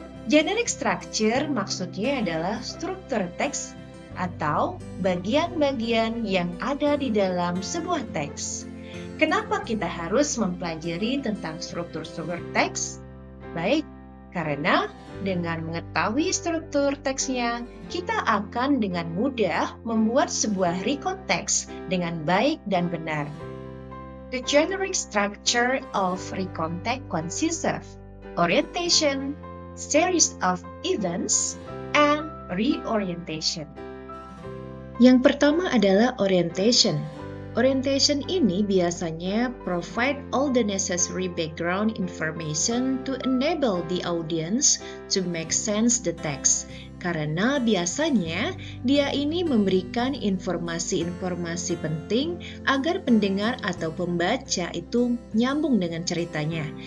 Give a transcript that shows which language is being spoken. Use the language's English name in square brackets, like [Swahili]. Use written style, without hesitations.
[Indonesian] Generic structure maksudnya adalah struktur teks atau bagian-bagian yang ada di dalam sebuah teks. Kenapa kita harus mempelajari tentang struktur-struktur teks? Baik, karena dengan mengetahui struktur teksnya, kita akan dengan mudah membuat sebuah recount teks dengan baik dan benar. [English] The generic structure of recount text consists of orientation, series of events, and reorientation. [Indonesian] Yang pertama adalah orientation. [English] Orientation [Indonesian] ini biasanya [English] provide all the necessary background information to enable the audience to make sense the text. [Indonesian] karena biasanya dia ini memberikan informasi-informasi penting agar pendengar atau pembaca itu nyambung dengan ceritanya.